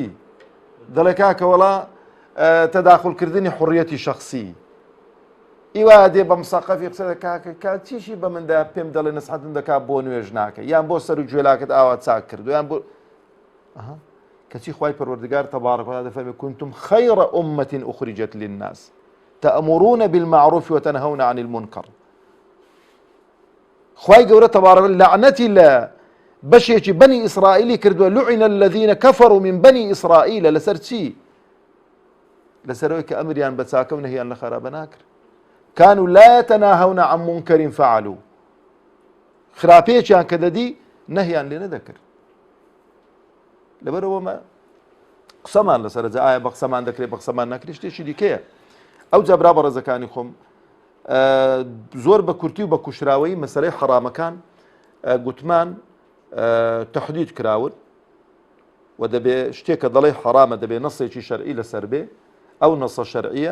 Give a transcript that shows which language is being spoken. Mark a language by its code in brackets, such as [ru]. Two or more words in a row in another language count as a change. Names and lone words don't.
[ckb] دەڵێ کاکە وەڵا تەداخولکردنی حوڕیەتی شەخسی، ئیوا دێ بە مساقەفی قسە کاکە کات چیشی بە مندا پێم دەڵێ نەسحەتم دەکات بۆ نوێژ ناکە، یان بۆ سەر و گوێلاکت ئاوا چاک کردو، یان بۆ کەچی خوای پەروەردگار تەبارەک و تەعالە دەفەرمێ [ar] كنتم خير أمة أخرجت للناس تأمرون بالمعروف وتنهون عن المنكر. [ckb] خوای گەورە تەبارەک لعنەتی لە بەشێکی بەنی ئیسرائیلی کردووە، [ar] لعن الذين كفروا من بني إسرائيل، [ckb] لەسەر چی؟ لەسەرەوەی کە ئەمریان بە چاکە و نەهیان لە خراپە ناکرد. [ar] كانوا لا يتناهون عن منكر فعلوا، [ckb] خراپەیەکیان کە دەدی نەهیان لێ نەدەکرد. لەبەرەوە قسەمان لەسەر جا ئایا بە قسەمان دەکرێت بە قسەمان ناکرێت شتێکی دیکەیە. ئەو جا برا بە ڕێزەکانی خۆم زۆر بە کورتی و بە کوشراوەی مەسەلەی حەرامەکان گوتمان تەحدید کراون و دەبێ شتێکە دەڵێ حەرامە دەبێ نەسێکی شەرعی لەسەر بێ، ئەو نەسە شەرعیە.